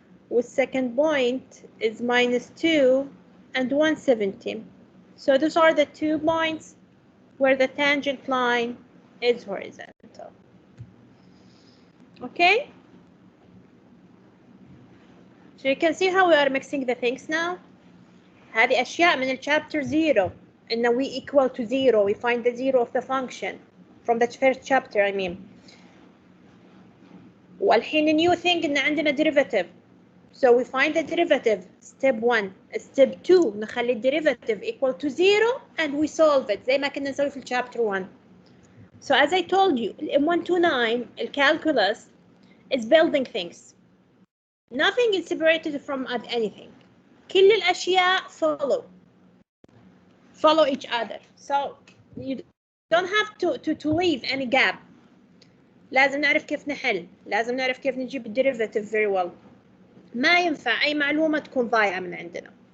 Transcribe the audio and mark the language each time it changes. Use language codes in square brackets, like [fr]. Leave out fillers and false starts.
[en] The second point is minus 2 and 117. So those are the 2 points where the tangent line is horizontal. Okay? So you can see how we are mixing the things now. [ar] هذه أشياء من الchapter 0. إن [en] we equal to 0. We find the 0 of the function. From the first chapter, I mean. [ar] والحين [en] new thing [ar] إن عندنا [en] derivative. So we find the derivative. Step 1. Step 2. [ar] نخلي [en] derivative equal to 0 and we solve it. [ar] زي ما كنا نسوي في chapter 1. [en] So as I told you, Mt129, calculus is building things. Nothing is separated from anything. [ar] كل الأشياء [en] follow each other. So you don't have to leave any gap. [ar] لازم نعرف كيف نحل. لازم نعرف كيف نجيب derivative [en] very well. [ar] ما ينفع أي معلومة تكون ضايعة من عندنا.